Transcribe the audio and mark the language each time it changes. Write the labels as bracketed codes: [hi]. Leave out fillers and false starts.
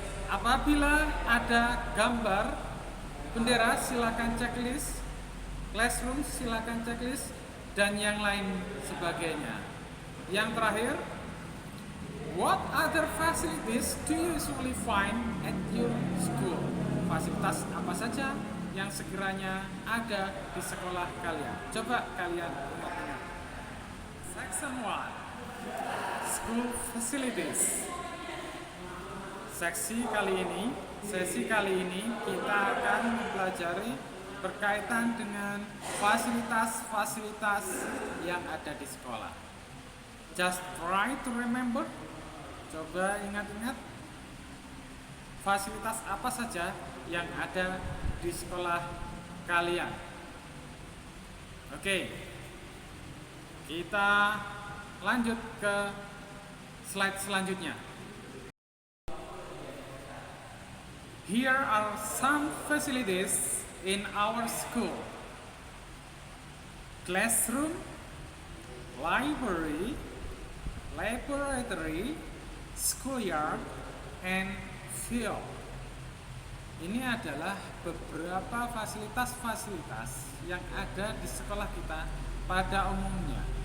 [id] Apabila ada gambar bendera, silakan checklist, classroom silakan checklist, dan yang lain sebagainya. Yang terakhir, [en] what other facilities do you usually find at your school? [id] Fasilitas apa saja yang sekiranya ada di sekolah kalian? Coba kalian ingat-ingat. [en] Section 1, School Facilities. [id] Sesi kali ini kita akan mempelajari berkaitan dengan fasilitas-fasilitas yang ada di sekolah. [en] Just try to remember. [id] Coba ingat-ingat. fasilitas apa saja yang ada di sekolah kalian. Oke, kita lanjut ke slide selanjutnya. [en] Here are some facilities in our school. Classroom, library, laboratory, schoolyard, and field. [id] Ini adalah beberapa fasilitas-fasilitas yang ada di sekolah kita pada umumnya.